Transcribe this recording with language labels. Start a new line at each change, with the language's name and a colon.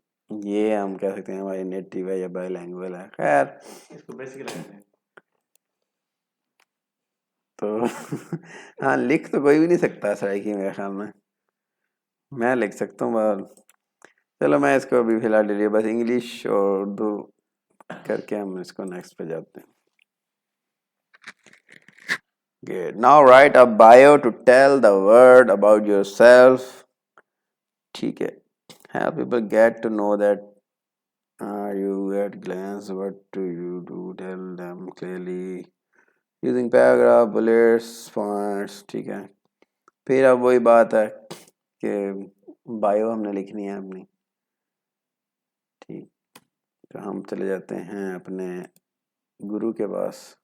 Urdu: یہ ہم کہہ سکتے ہیں ہماری نیٹیو ہے یا بائی لینگویج ہے. خیر اس کو بیسک لگتے ہیں تو ہاں, لکھ تو کوئی بھی نہیں سکتا سرائکی میرے خیال میں لکھ سکتا ہوں بہرحال. چلو میں اس کو ابھی فی الحال ڈیلیے, بس انگلش اور اردو کر کے ہم اس کو نیکسٹ پہ جاتے ہیں.
English: Now write a bio to tell the world about yourself.
Urdu: ٹھیک ہے,
English: help people get to know that you at glance. What do you do? Tell them clearly using paragraph, bullets, points.
Urdu: ٹھیک ہے. پھر اب وہی بات ہے کہ بایو ہم نے لکھنی ہے اپنی. ٹھیک, تو ہم چلے جاتے ہیں اپنے گرو کے پاس.